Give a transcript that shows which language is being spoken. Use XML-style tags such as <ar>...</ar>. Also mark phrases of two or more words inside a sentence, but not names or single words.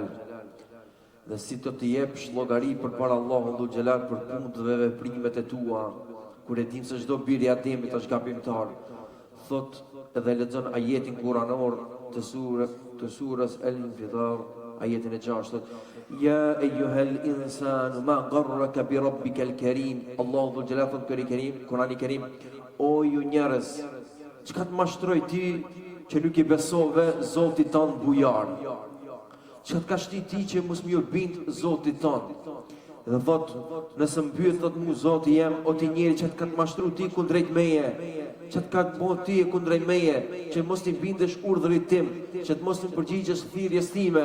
<sq>Dhe si të jepsh llogari përpara Allahut</sq> <ar>ذو الجلال</ar> <sq>për punët dhe veprimet e tua, kur e dim se çdo bir i Ademit është gabimtar. Thot edhe lexon ajetin kuranor të surës El-Infidar, ajetin e 6, thot</sq> <ar>يا أيها الإنسان ما غرك بربك الكريم.</ar> <sq>Allahu</sq> <ar>ذو الجلال</ar> <sq>thot Kurani Kerim, o ju njerëz, çka të mashtroi ti që nuk i besove Zotit tanë bujar? Çka të ka shti ti që mos më bind Zotit tanë? Dhe thot, nëse më pyet thot mu Zoti jem, o ti njeri që të ka të mashtru ti kundrejt meje, që të ka të bo ti kundrejt meje, që mos t'i bindesh urdhrit tim, që të mos t'i përgjigjesh thirrjes time.</sq>